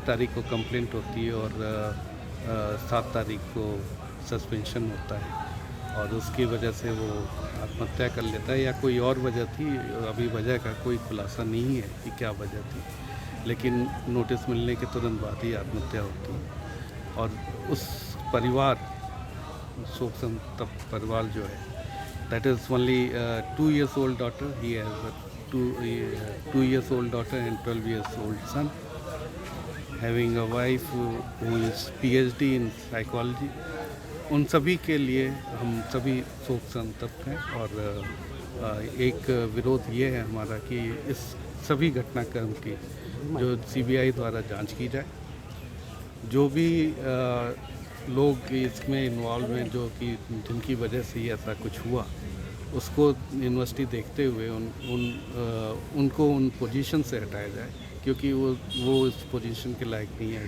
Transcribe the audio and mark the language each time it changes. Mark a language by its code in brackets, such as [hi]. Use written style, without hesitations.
[hi] 1 तारीख को कंप्लेंट होती है और 7 तारीख को सस्पेंशन होता है, और उसकी वजह से वो आत्महत्या कर लेता है, या कोई और वजह थी। अभी वजह का कोई खुलासा नहीं है कि क्या वजह थी, लेकिन नोटिस मिलने के तुरंत बाद ही आत्महत्या होती है। और उस परिवार, शोक संतप्त परिवार जो है, [en] that is only 2 years old daughter. He has a 2 years old daughter and 12 years old son, having a wife who is PhD in psychology. [hi] उन सभी के लिए हम सभी शोक संतप्त हैं, और एक विरोध ये है हमारा कि इस सभी घटनाक्रम की जो CBI द्वारा जांच की जाए। जो भी लोग इसमें इन्वॉल्व हैं, जो कि जिनकी वजह से ही ऐसा कुछ हुआ, उसको यूनिवर्सिटी देखते हुए उनको उन पोजीशन से हटाया जाए, क्योंकि वो इस पोजीशन के लायक नहीं है।